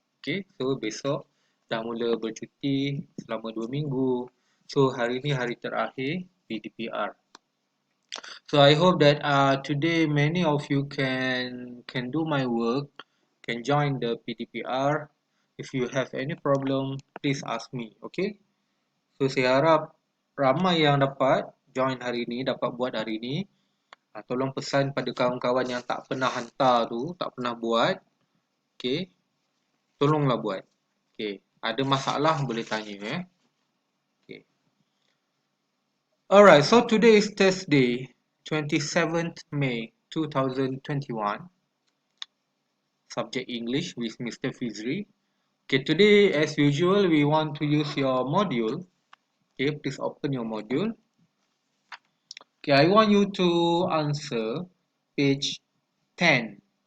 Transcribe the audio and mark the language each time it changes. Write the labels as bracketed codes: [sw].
[ms] Okay, so besok dah mula bercuti selama 2 minggu. So hari ni hari terakhir PDPR. [en] So I hope that today many of you can do my work, can join the PDPR. If you have any problem, please ask me. Okay? [ms] So saya harap ramai yang dapat join hari ini, dapat buat hari ini. Tolong pesan pada kawan-kawan yang tak pernah hantar tu, tak pernah buat. Okay? Tolonglah buat. Okay? Ada masalah boleh tanya Okay. [en] Alright, so today is Thursday, 27th May 2021. Subject English with Mr. Fizri. Okay, today as usual we want to use your module. Okay, please open your module. Okay, I want you to answer page 10.